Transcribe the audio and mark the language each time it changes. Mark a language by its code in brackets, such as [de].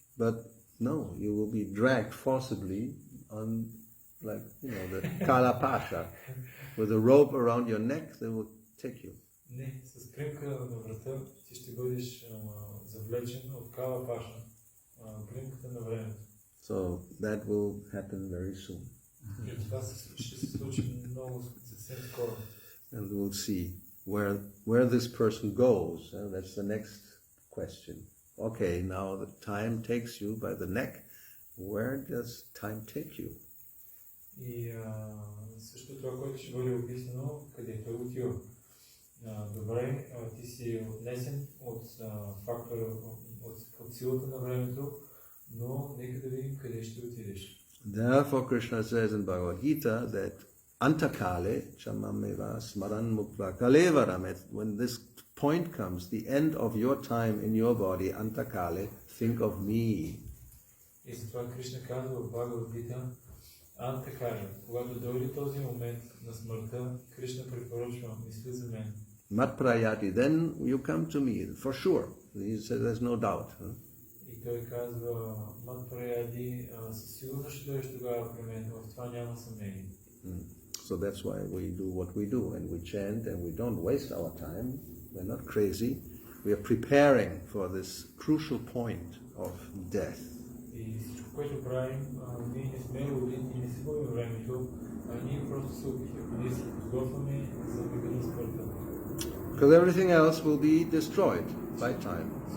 [en] But no, you will be dragged forcibly on, like, the kalapasha. With a rope around your neck, they will take you. [bg] Не, с примка на врата ти ще бъдеш завлечен от калапаша, примката на времето. [en] So that will happen very soon. [bg] И това ще се случи много съвсем скоро. [en] And we'll see where this person goes. That's the next question. Okay, now the time takes you by the neck. Where does time take you? [bg] И също това, което ще бъде описано, къде той отива. Добре, ти си отнесен от фактора, от силата на времето, но нека да видим къде ще отидеш. [en] Therefore Krishna says in Bhagavad Gita that [sa] antakale chamameva smaran mukta kalevaram. [en] When this point comes, the end of your time in your body, antakale, think of me. [bg] И затова Кришна казва в Бхагавад Гита, Антакаля, когато дойде този момент на смъртта, Кришна препоръчва, мисли за мен. [en] Matprayati, then you come to me, for sure. He said there's no doubt. [bg] И той казва, Матпраяди, със сигурност ще дойдеш тогава при мен, в това няма съмнение. [en] So that's why we do what we do, and we chant, and we don't waste our time. We're not crazy. We are preparing for this crucial point of death. [bg] И всичко, което правим, ние не сме роди, ние не си губим времето, ние просто се опитваме, ние се подготвяме за бега на смъртта. [en] Because everything else will be destroyed by time.